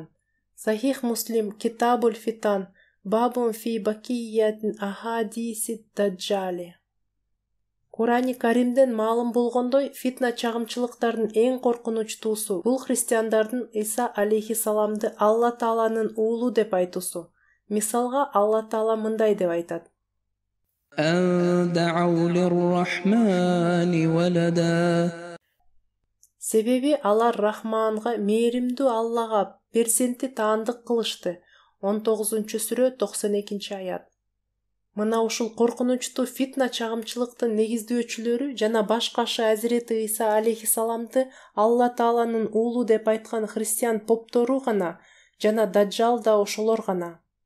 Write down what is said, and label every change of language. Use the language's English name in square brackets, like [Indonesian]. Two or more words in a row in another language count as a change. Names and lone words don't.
[Kyrgyz] Сахих Муслим Китабуль Фитан Бабун фи бакиятин ахадиси даджали. Курани Каримден маалым болгондой, фитна чагымчылыктардын эң коркунучтуусу бул христиандардын Иса алейхиссаламды Алла Тааланын уулу деп айтуусу. Мисалга Алла Таала мындай деп айтат: [Arabic] أن دعوا للرحمن ولدا. [Kyrgyz] Себеби алар Рахманга, мээримдүү Аллага перзентти таандык кылышты. 19-сүрө 92-аят. Мына ушул коркунучтуу фитна чагымчылыктын негиздөөчүлөрү жана баш кашы Азирети Иса алейхиссаламды Алла Тааланын уулу деп айткан христиан поптору гана жана даджал да ошолор гана.